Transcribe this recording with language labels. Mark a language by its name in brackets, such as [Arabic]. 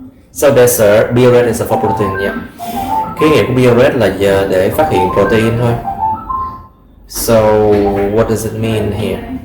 [English] So there's a bioret is for protein, yeah. [Vietnamese] Cái nghĩa của bioret là giờ để phát hiện protein thôi. [English] So what does it mean here?